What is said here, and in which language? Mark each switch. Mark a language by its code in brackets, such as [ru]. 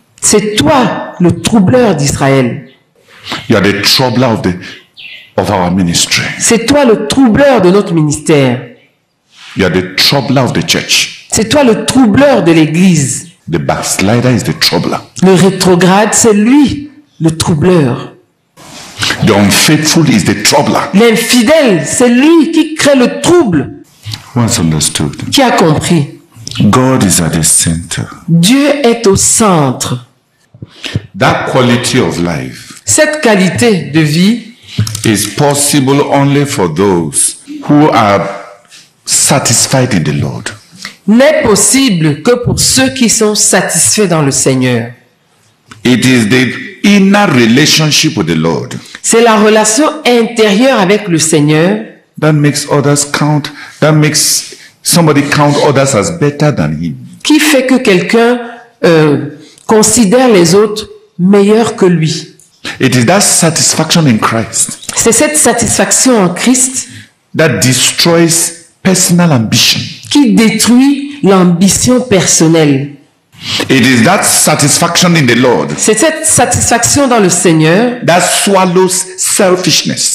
[fr] C'est toi le troubleur d'Israël. [en] You are the troubler of our ministry. [fr] C'est toi le troubleur de notre ministère. [en] You are the troubler of the church. [fr] C'est toi le troubleur de l'église. [en] The backslider is the troubler. [fr] Le rétrograde, c'est lui le troubleur. [en] The unfaithful is the troubler. [fr] L'infidèle, c'est lui qui crée le trouble. [en] Once understood. [fr] Qui a compris? [en] God is at the center. [fr] Dieu est au centre. [en] That quality of life [fr] Cette qualité de vie [en] is possible only for those who are satisfied in the Lord. [fr] n'est possible que pour ceux qui sont satisfaits dans le Seigneur. [en] It is the inner relationship with the Lord [fr] C'est la relation intérieure avec le Seigneur [en] that makes others count, that makes somebody count others as better than him. [fr] qui fait que quelqu'un considère les autres meilleurs que lui. [en] It is that satisfaction in Christ [fr] C'est cette satisfaction en Christ [en] that destroys personal ambition. [fr] qui détruit l'ambition personnelle. [en] It is that satisfaction in the Lord [fr] C'est cette satisfaction dans le Seigneur [en] that swallows selfishness.